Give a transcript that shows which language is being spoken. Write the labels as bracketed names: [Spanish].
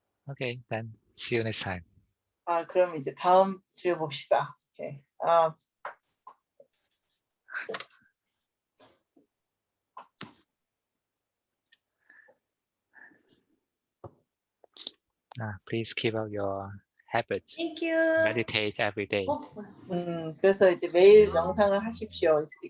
[English] Okay, then see you next time. [Korean] 그럼 이제 다음 주에 봅시다. [English] 오케이. Please keep up your habits. Thank you. Meditate every day. [Korean] 그래서 이제 매일 명상을 하십시오.